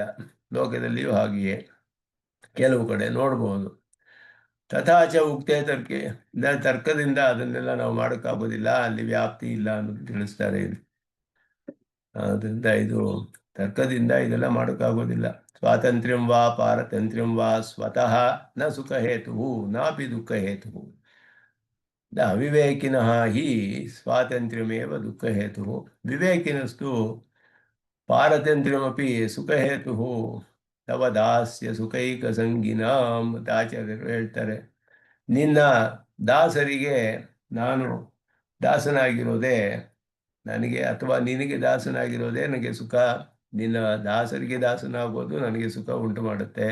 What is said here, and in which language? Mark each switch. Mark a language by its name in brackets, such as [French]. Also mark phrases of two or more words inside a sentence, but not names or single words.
[Kannada] ಲೋಕದಲ್ಲಿಯೂ ಹಾಗೆಯೇ ಕೆಲವು ಕಡೆ ನೋಡ್ಬೋದು. [Sanskrit] ತಥಾಚ ಉಕ್ತೆ ತರ್ಕೆ, [Kannada] ತರ್ಕದಿಂದ ಅದನ್ನೆಲ್ಲ ನಾವು ಮಾಡೋಕ್ಕಾಗೋದಿಲ್ಲ, ಅಲ್ಲಿ ವ್ಯಾಪ್ತಿ ಇಲ್ಲ ಅನ್ನೋದು ತಿಳಿಸ್ತಾರೆ. ಆದ್ದರಿಂದ ಇದು ತರ್ಕದಿಂದ ಇದೆಲ್ಲ ಮಾಡೋಕ್ಕಾಗೋದಿಲ್ಲ. [Sanskrit] ಸ್ವಾತಂತ್ರ್ಯಂ ವಾ ಪಾರತಂತ್ರ್ಯಂ ವಾ ಸ್ವತಃ ನ ಸುಖ ಹೇತು ನಾಪಿ ದುಃಖ ಹೇತು. ಅವಿವೇಕಿನಃ ಹಿ ಸ್ವಾತಂತ್ರ್ಯಮೇವ ದುಃಖ ಹೇತು ವಿವೇಕಿನಸ್ತು ಪಾರತಂತ್ರ್ಯಮಪಿ ಸುಖ ಹೇತು ತವ ದಾಸ್ಯ ಸುಖೈಕ ಸಂಗಿನಾಂ [Kannada] ಅಂತ ಆಚಾರ್ಯರು ಹೇಳ್ತಾರೆ. ನಿನ್ನ ದಾಸರಿಗೆ ನಾನು ದಾಸನಾಗಿರೋದೇ ನನಗೆ, ಅಥವಾ ನಿನಗೆ ದಾಸನಾಗಿರೋದೇ ನನಗೆ ಸುಖ. ನಿನ್ನ ದಾಸರಿಗೆ ದಾಸನಾಗೋದು ನನಗೆ ಸುಖ ಉಂಟು ಮಾಡುತ್ತೆ.